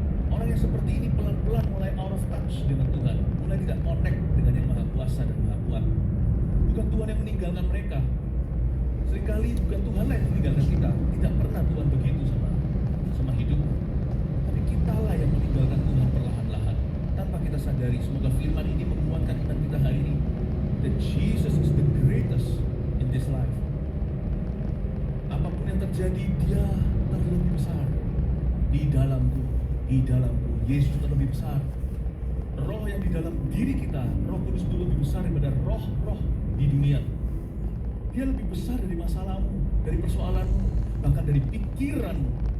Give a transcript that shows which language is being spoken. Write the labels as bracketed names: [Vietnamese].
[Indonesian] Orang yang seperti ini pelan-pelan mulai [English] out of touch [Indonesian] dengan Tuhan, mulai tidak connect dengan yang Maha Kuasa dan Maha Kuat. Bukan Tuhan yang meninggalkan mereka. Seringkali bukan Tuhanlah yang meninggalkan kita. Tidak pernah Tuhan begitu sama hidup. Tapi kitalah yang meninggalkan Tuhan perlahan-lahan tanpa kita sadari. Semoga firman ini menguatkan iman kita hari ini. [English] That Jesus is the greatest in this life. [Indonesian] Apapun yang terjadi, Dia terlebih besar di dalamku. Di dalamku, Yesus terlebih besar. Roh yang di dalam diri kita, Roh Kudus itu lebih besar daripada roh-roh di dunia. Dia lebih besar dari masalahmu, dari persoalanmu, bahkan dari pikiranmu.